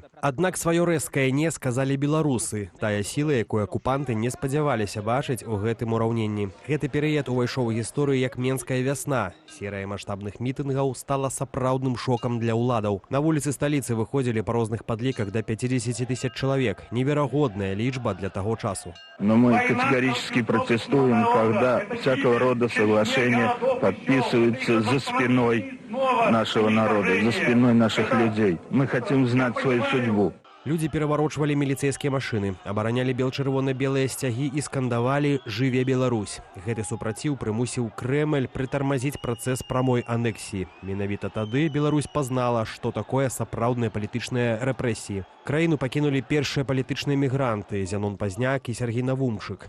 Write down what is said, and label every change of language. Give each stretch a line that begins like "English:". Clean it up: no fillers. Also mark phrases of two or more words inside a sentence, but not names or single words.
Belarusian: Аднак сваё рэзкае «не» сказалі беларусы, тая сіла, якую акупанты не спадзяваліся бачыць у гэтым ураўненні. Гэты перыяд увайшоў у гісторыю як Менская вясна. Серыя маштабных мітынгаў стала сапраўдным шокам для ўладаў. На вуліцы сталіцы выходзілі па розных падліках да 50 тысяч чалавек. Неверагодная лічба для таго часу.
Russian: Но мы категорически протестуем, когда всякого рода соглашения подписываются за спиной нашего народа, за спиной наших людей. Мы хотим знать свою судьбу.
Belarusian: Людзі пераварочвалі міліцэйскія машыны, абаранялі бел-чырвона-белыя сцягі і скандавалі «Жыве Беларусь». Гэты супраціў прымусіў Крэмль прытармазіць працэс прамой анексіі. Менавіта тады Беларусь пазнала, што такое сапраўдныя палітычныя рэпрэсіі. Краіну пакінулі першыя палітычныя мігранты Зянон Пазняк і Сергей Навумчык.